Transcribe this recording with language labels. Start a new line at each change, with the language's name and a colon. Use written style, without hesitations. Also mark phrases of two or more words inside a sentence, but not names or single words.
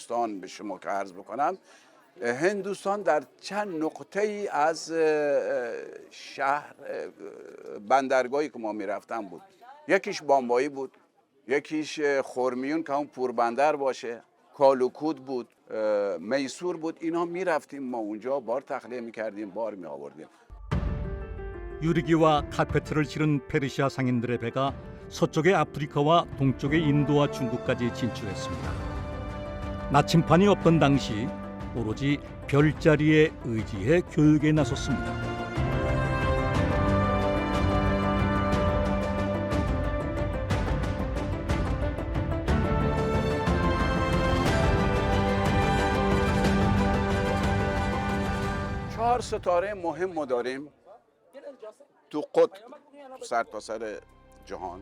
Persian: به شما که عرض بکنم هندوستان در چند نقطه ای از شهر بندرگاهی که ما میرفتم بود. یکیش بامبایی بود، یکیش خرمیون که اون پوربندر باشه، کالوکود بود، میسور بود. اینا میرفتیم ما اونجا بار تخلیه میکردیم، بار میآوردیم.
Korean: 유리기와 카페트를 실은 페르시아 상인들의 배가 서쪽의 아프리카와 동쪽의 인도와 중국까지 진출했습니다. 나침판이 없던 당시 오로지 별자리에 의지해 교육에 나섰습니다.
Persian: چهار ستاره مهم ما داریم تو قطب سرتاسر جهان.